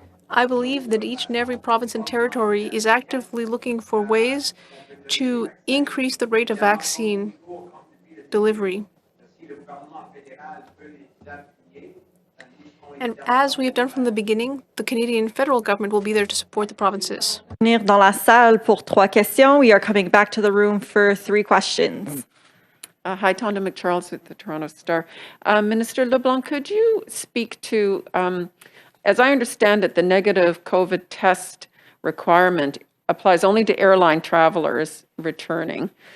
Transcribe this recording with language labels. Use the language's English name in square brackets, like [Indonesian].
[English] I believe that each and every province and territory is actively looking for ways to increase the rate of vaccine delivery. And as we have done from the beginning, the Canadian federal government will be there to support the provinces. [French] Dans la salle pour 3 questions. [English] We are coming back to the room for 3 questions. Hi, Tonda McCharles with the Toronto Star. Minister LeBlanc, could you speak to, as I understand it, the negative COVID test requirement applies only to airline travelers returning.